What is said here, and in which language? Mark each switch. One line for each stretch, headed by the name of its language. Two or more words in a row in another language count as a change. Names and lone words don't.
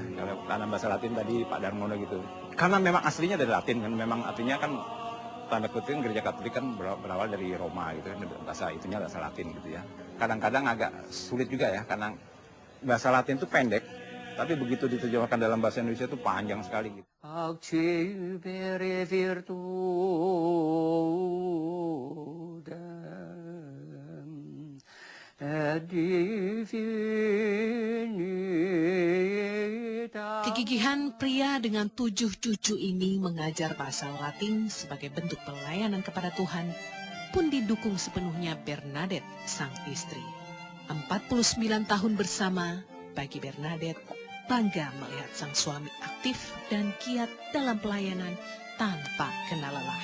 Indonesian: Kalau karena bahasa Latin tadi Pak Darmono gitu. Karena memang aslinya dari Latin kan, memang artinya kan tanda kutip gereja Katolik kan berawal dari Roma gitu kan, bahasa itunya bahasa Latin gitu ya. Kadang-kadang agak sulit juga ya, karena bahasa Latin itu pendek, tapi begitu diterjemahkan dalam bahasa Indonesia itu panjang sekali gitu.
Latin: Accepere virtudem et divinitatem.
Indonesian: Kegigihan pria dengan 7 cucu ini mengajar bahasa Latin sebagai bentuk pelayanan kepada Tuhan pun didukung sepenuhnya Bernadette, sang istri. 49 tahun bersama, bagi Bernadette bangga melihat sang suami aktif dan giat dalam pelayanan tanpa kenal lelah.